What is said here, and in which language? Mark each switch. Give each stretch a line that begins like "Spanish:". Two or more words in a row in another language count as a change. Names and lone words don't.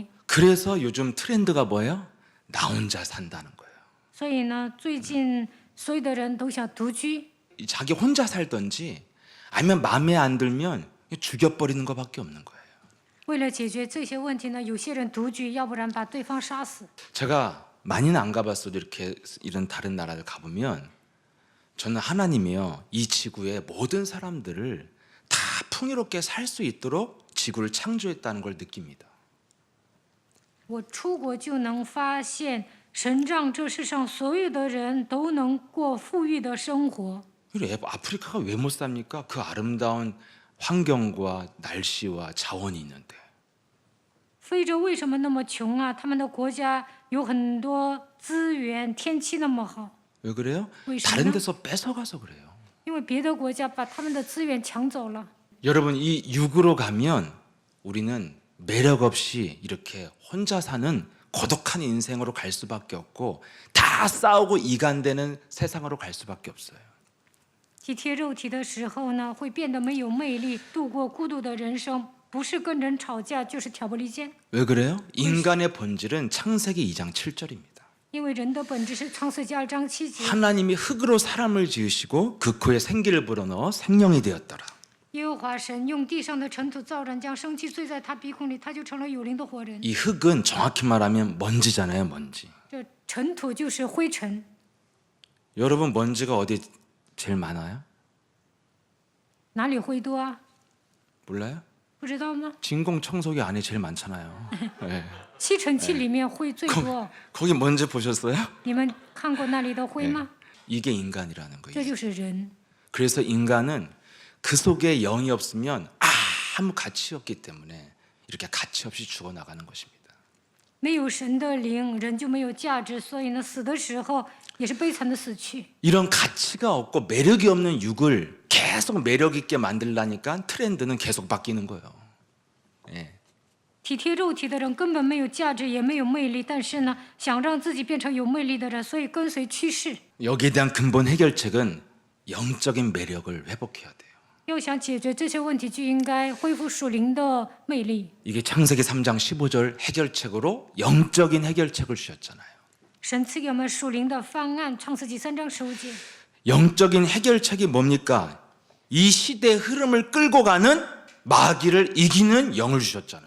Korean: 그래서 요즘 트렌드가 뭐예요? 나 혼자 산다는 거예요.
Chinese: 所以呢，最近所有的人都想独居，
Korean: 자기 혼자 살든지 아니면 마음에 안 들면 죽여버리는 것밖에 없는 거예요.
Chinese: 为了解决这些问题呢，有些人独居，要不然把对方杀死。
Korean: 제가 많이는 안 가봤어도 이렇게 이런 다른 나라를 가보면 저는 하나님이요, 이 지구의 모든 사람들을 다 풍요롭게 살 수 있도록 지구를 창조했다는 걸 느낍니다.
Chinese: 我出国就能发现，神让这世上所有的人都能过富裕的生活。
Korean: 그리고 아프리카가 왜 못 삽니까? 그 아름다운 환경과 날씨와 자원이 있는데.
Chinese: 非洲为什么那么穷啊？他们的国家有很多资源，天气那么好，
Korean: 왜 그래요? 왜 다른 있었나? 데서 뺏어가서 그래요.
Chinese: 因为别的国家把他们的资源抢走了。
Korean: 여러분, 이 육으로 가면 우리는 매력 없이 이렇게 혼자 사는 고독한 인생으로 갈 수밖에 없고, 다 싸우고 이간되는 세상으로 갈 수밖에 없어요.
Chinese: 体贴肉体的时候呢，会变得没有魅力，度过孤独的人生，不是跟人吵架，就是挑拨离间。
Korean: 왜 그래요? 인간의 본질은 창세기 2장 7절입니다.
Chinese: 因为人的本质是创世纪2章7节，
Korean: 하나님이 흙으로 사람을 지으시고 그 코에 생기를 불어넣어 생명이 되었더라.
Chinese: 耶和华神用地上的尘土造人，将生气醉在他鼻孔里，他就成了有灵的活人。
Korean: 이 흙은 정확히 말하면 먼지잖아요, 먼지.
Chinese: 这尘土就是灰尘。
Korean: 여러분, 먼지가 어디 제일 많아요?
Chinese: 哪里灰多啊？
Korean: 몰라요?
Chinese: 不知道吗？
Korean: 진공청소기 안에 제일 많잖아요. 네.
Chinese: 吸尘器里面灰最多。
Korean: 거기 먼지 보셨어요?
Chinese: 你们看过那里的灰吗？
Korean: 이게 인간이라는
Chinese: 这
Korean: 거예요.
Chinese: 就是人。
Korean: 그래서 인간은 그 속에 영이 없으면 아무 가치 없기 때문에 이렇게 가치 없이 죽어나가는 것입니다. 没有神的灵，人就没有价值，所以呢，死的时候也是悲惨的死去。 이런 가치가 없고 매력이 없는 육을 계속 매력 있게 만들려니까 트렌드는 계속 바뀌는 거예요. 예.
Chinese: 体贴肉体的人根本没有价值，也没有魅力，但是呢，想让自己变成有魅力的人，所以跟随趋势。
Korean: 여기에 대한 근본 해결책은 영적인 매력을 회복해야 돼요.
Chinese: 要想解决这些问题，就应该恢复属灵的魅力。
Korean: 이게 창세기 3장 15절 해결책으로 영적인 해결책을 주셨잖아요.
Chinese: 神赐给我们属灵的方案，创世纪3章15节。
Korean: 영적인 해결책이 뭡니까? 이 시대의 흐름을 끌고 가는 마귀를 이기는 영을 주셨잖아요.